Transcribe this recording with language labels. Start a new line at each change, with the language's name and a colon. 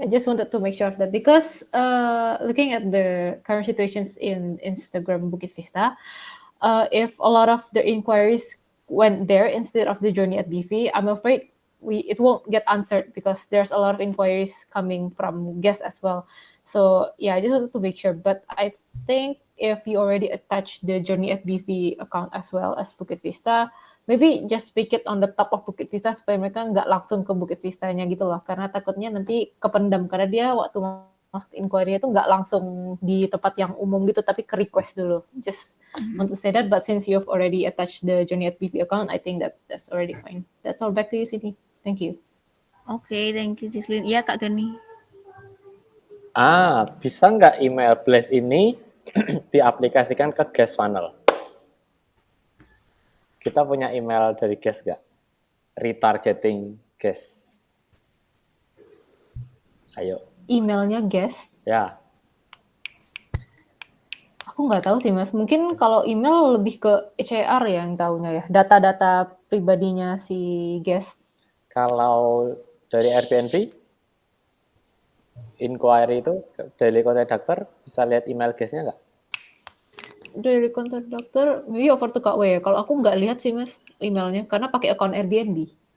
English: I just wanted to make sure of that because looking at the current situations in Instagram Bukit Vista, if a lot of the inquiries went there instead of the Journey at BV, I'm afraid it won't get answered because there's a lot of inquiries coming from guests as well. So yeah, I just wanted to make sure. But I think if you already attached the Journey at BV account as well as Bukit Vista, maybe just speak it on the top of Bukit Vista
Indonesian: supaya mereka nggak langsung ke Bukit Vistanya gitu loh. Karena takutnya nanti kependam. Karena dia waktu masuk inquiry itu nggak langsung di tempat yang umum gitu, tapi ke request dulu.
English: Just want to say that, but since you've already attached the Journey at BV account, I think that's already fine. That's all. Back to you, Sydney. Thank you. Okay, thank you, Jesslyn.
Indonesian: Iya, Kak Geni. Bisa nggak email blast ini diaplikasikan ke guest funnel? Kita punya email dari guest nggak?
English: Retargeting guest.
Indonesian: Ayo. Emailnya guest? Ya. Aku nggak tahu sih, Mas. Mungkin kalau email lebih ke HR yang tahunya ya. Data-data pribadinya si guest. Kalau dari Airbnb, inquiry itu daily contact doctor bisa lihat email guestnya nggak? Dari kontak dokter,
English: maybe over to
Indonesian: Kak W. Kalau aku nggak lihat sih Mas emailnya, karena pakai akun Airbnb.